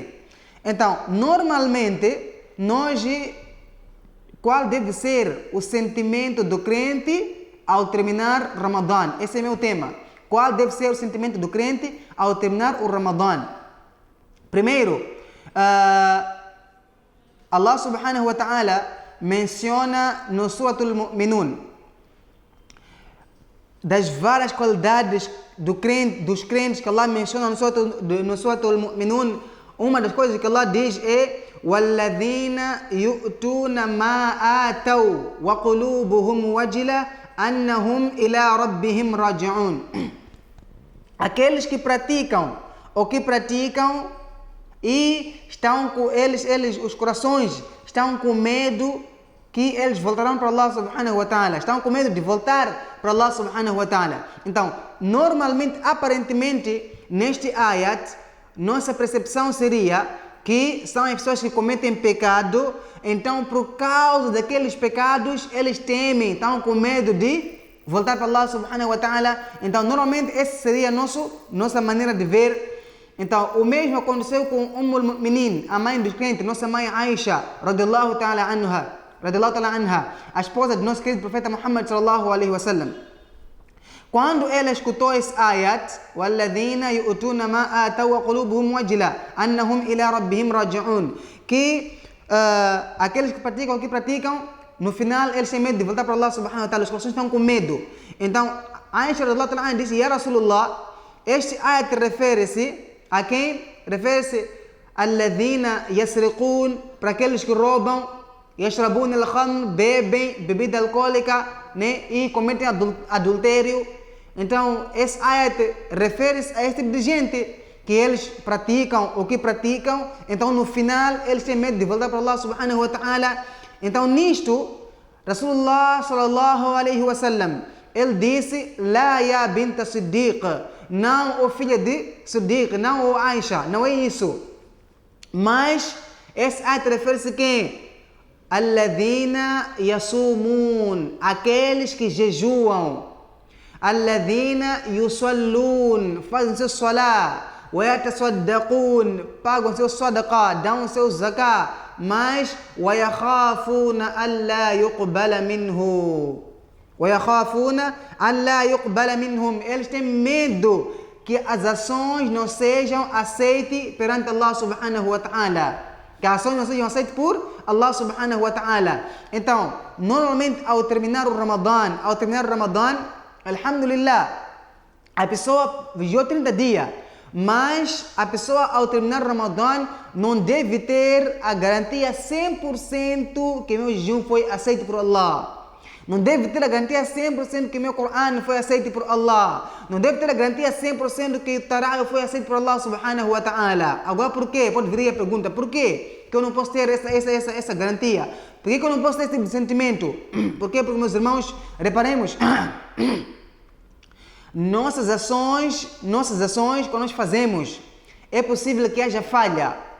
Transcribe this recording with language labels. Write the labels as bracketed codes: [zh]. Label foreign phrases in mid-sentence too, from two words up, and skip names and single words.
[pt] Então, normalmente, qual deve ser o sentimento do crente ao terminar Ramadã? Esse é meu tema. Qual deve ser o sentimento do crente ao terminar o Ramadã? Primeiro, Allah [ar] سبحانه وتعالى [pt] menciona no Suratul Mu'minun das várias qualidades dos crentes que Allah menciona no Suratul Mu'minun. Uma das coisas que Allah diz é [ar] وَالَّذِينَ يُؤْتُونَ مَا آتَوْا وَقُلُوبُهُمْ وَجِلَةٌ أَنَّهُمْ إِلَى رَبِّهِمْ رَاجِعُونَ. [pt] Aqueles que praticam e estão com eles, os corações estão com medo que eles voltarão para Allah [ar] سبحانه وتعالى, [pt] estão com medo de voltar para Allah [ar] سبحانه وتعالى. [pt] Então, normalmente, aparentemente, neste ayat, nossa percepção seria que são as pessoas que cometem pecado, então por causa daqueles pecados, eles temem, estão com medo de voltar para Allah [ar] سبحانه وتعالى. [pt] Então, normalmente, essa seria nossa maneira de ver. Então, o mesmo aconteceu com Ummul Mu'minin, a mãe dos crentes, nossa mãe Aisha, [ar] رضي الله تعالى عنها, [pt] a esposa do nosso querido profeta Muhammad [ar] صلى الله عليه وسلم. [pt] Quando ela escutou esse ayat, [ar] وَالَّذِينَ يُؤْتُونَ مَا آتَوْا وَقُلُوبُهُمْ وَجِلَةٌ أَنَّهُمْ إِلَى رَبِّهِمْ رَاجِعُونَ, [pt] que aqueles que praticam, no final eles têm medo de voltar para Allah [ar] سبحانه وتعالى, [pt] os corações estão com medo. Então, Aisha [ar] رضي الله تعالى [pt] disse: [ar] يا رسول الله, [pt] este ayat refere-se a quem? Refere-se [ar] الذين يسرقون, [pt] para aqueles que roubam, [ar] يشربون الخمر, [pt] bebem bebida alcoólica, né? E cometem adultério. Então, esse ayat refere-se a esse tipo de gente que eles praticam o que praticam. Então, no final, eles têm medo de voltar para Allah [ar] سبحانه وتعالى. [pt] Então, nisto, [ar] رسول الله صلى الله عليه وسلم, [pt] ele disse: [ar] لا يا بنت صديق, [pt] não o filho de Siddiq, não o Aisha, não é isso. Mas esse ayat refere-se a quem? [ar] الذين يصومون, [pt] aqueles que jejuam. [ar] الذين يصلون, [pt] fazem seu salah. [ar] ويتصدقون, [pt] pagam seu sadaqah, dão seu zakah. [ar] Mas ويخافون ألا يقبل منه. [pt] Eles têm medo que as ações não sejam aceitas perante Allah [ar] سبحانه وتعالى. [pt] Que as ações não sejam aceitas por Allah [ar] سبحانه وتعالى. [pt] Então, normalmente ao terminar o Ramadã, alhamdulillah, a pessoa vigiou 30 dias. Mas a pessoa ao terminar o Ramadã não deve ter a garantia 100% que meu jejum foi aceito por Allah. Não deve ter a garantia 100% que meu Corão foi aceito por Allah. Não deve ter a garantia 100% que o Tarawih foi aceito por Allah [ar] سبحانه وتعالى. [pt] Agora por quê? Pode vir a pergunta, por quê que eu não posso ter essa garantia? Por que eu não posso ter esse tipo de sentimento? Por quê? Porque, meus irmãos, reparemos, nossas ações que nós fazemos, é possível que haja falha.